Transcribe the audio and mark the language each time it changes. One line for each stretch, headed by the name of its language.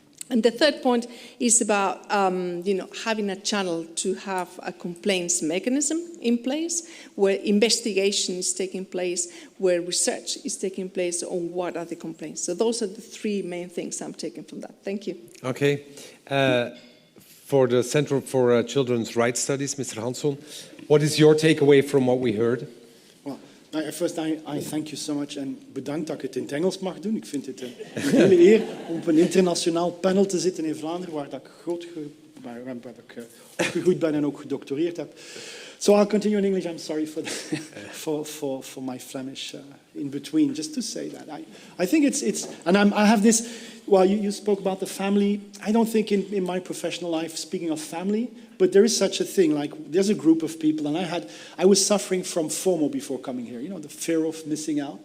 English: And the third point is about having a channel to have a complaints mechanism in place, where investigation is taking place, where research is taking place on what are the complaints. So those are the three main things I'm taking from that. Thank you. Okay. For the Center for Children's Rights Studies, Mr. Hansson, what is your takeaway from what we heard? First, I thank you so much
Dutch: en bedankt dat ik het in het Engels mag doen. Ik vind het een hele eer om op een internationaal panel te zitten in Vlaanderen, waar ik opgegroeid ben en ook gedoctoreerd heb.
English: So I'll continue in English. I'm sorry for my Flemish in between. Just to say that I think it's and I have this. Well, you spoke about the family. I don't think in my professional life, speaking of family, but there is such a thing. Like there's a group of people, and I was suffering from FOMO before coming here. You know, the fear of missing out.